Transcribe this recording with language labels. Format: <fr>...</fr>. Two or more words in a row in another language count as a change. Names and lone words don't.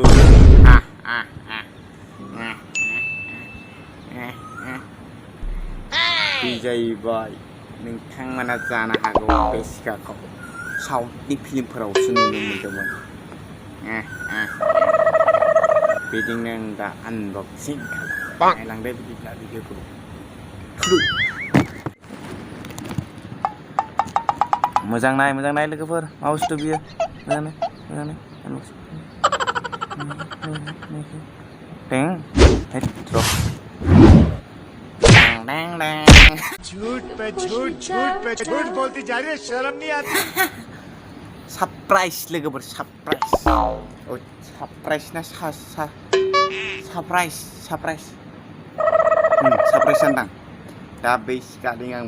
<brx>बे जाहैबाय नोंथांमोना जानो हागौ बे सिखाखौ साउथनि फिल्मफोरावसो नुनो मोन्दोंमोन बेजोंनो आं दा आनबक्सिं नायलांदो बिदिब्ला भिडिअखौ मोजां नाय लोगोफोर मा बुस्थु बियो मोजां नाय</brx> <hi>झूठ पे झूठ बोलती जा रही है शर्म नहीं आती</hi> <brx>सरप्राइज लोगोफोर सरप्राइज ना सरप्राइज सानदां दा बै सिखाजों आं</brx>